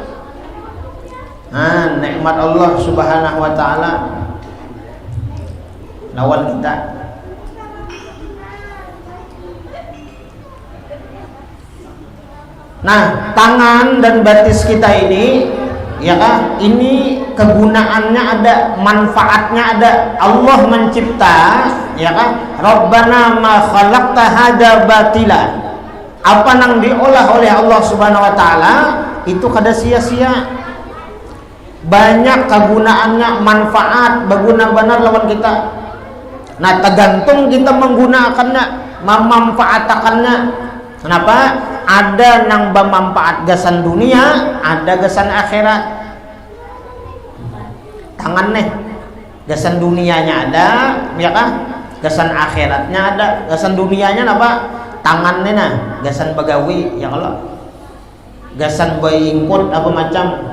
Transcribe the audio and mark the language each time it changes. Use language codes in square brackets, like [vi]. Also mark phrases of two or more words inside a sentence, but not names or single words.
[bjn] Nah, nikmat [ar] الله سبحانه وتعالى [bjn] lawan kita. Nah, tangan dan batis kita ini ya kan, ini kegunaannya ada, manfaatnya ada. [id] Allah mencipta ya kan, [ar] ربنا ما خلقت هذا باطلا. [bjn] Apa yang diolah oleh [ar] الله سبحانه وتعالى [bjn] itu kada sia-sia. Banyak kegunaannya, manfaat, berguna benar lawan kita. [id] Nah, tergantung kita menggunakannya, memanfaatkannya. [bjn] Kenapa? Ada yang bermanfaat gasan dunia, ada gasan akhirat. Tangan nih, gasan dunianya ada, ya kan? Gasan akhiratnya ada. Gasan dunianya apa? Tangannya nah, gasan begawi, ya kalau gasan bayingkut apa macam.